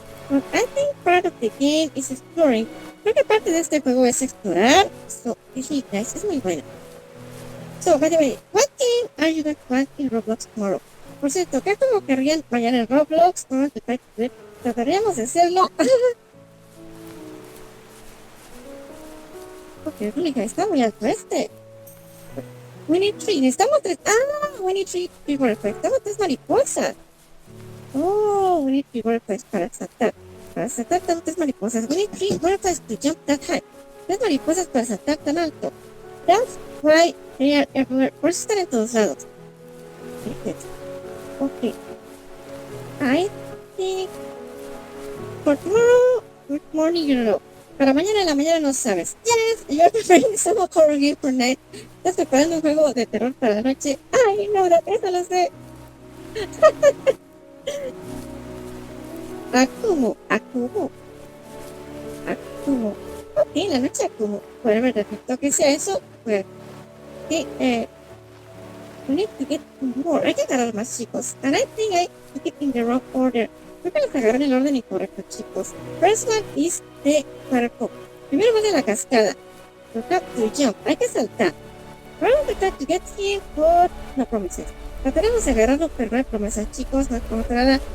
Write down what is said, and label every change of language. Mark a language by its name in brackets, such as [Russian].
[English] But I think part of the game is exploring. [Spanish] Creo que parte de este juego es explorar. [English] So, hey guys, [Spanish] es muy bueno. [English] So, by the way, what game are you going to play in Roblox tomorrow? [Spanish] Por cierto, ¿qué juego querrían mañana en Roblox? Trataríamos de hacerlo. Ok, Rónica, está muy alto este. [English] We need 3. [Spanish] Necesitamos 3. [English] Ah, we need 3 butterflies. [Spanish] Necesitamos 3 mariposas. [English] Oh, we need 3 butterflies [Spanish] para saltar. Para saltar tengo 3 mariposas. [English] We need 3 butterflies to jump that high. [Spanish] 3 mariposas para saltar tan alto. [English] That's why they are everywhere. [Spanish] Por eso están en todos lados. [English] Okay. I think for tomorrow, good morning, you know. [Spanish] Para mañana en la mañana no sabes. [English] Yes, you're preparing some horror game for night. [Spanish] Estás preparando un juego de terror para la noche. [English] I know that, [Spanish] eso lo sé. Akumo, Akumo, Akumo. Ok, la noche Akumo. Bueno, perfecto que sea eso, pues, que, [English] we need to get more. [Spanish] Hay que agarrar más, chicos. [English] And I think I took it in the wrong order. [Spanish] Creo que los agarré en el orden incorrecto, chicos. [English] First one is the waterfall. [Spanish] Primero va de la cascada. [English] You have to jump. [Spanish] Hay que saltar. Vamos a tratar [English] to get him, but no promises. [Spanish] Trataremos de agarrarlo, pero no hay promesas, chicos. No hay como nada.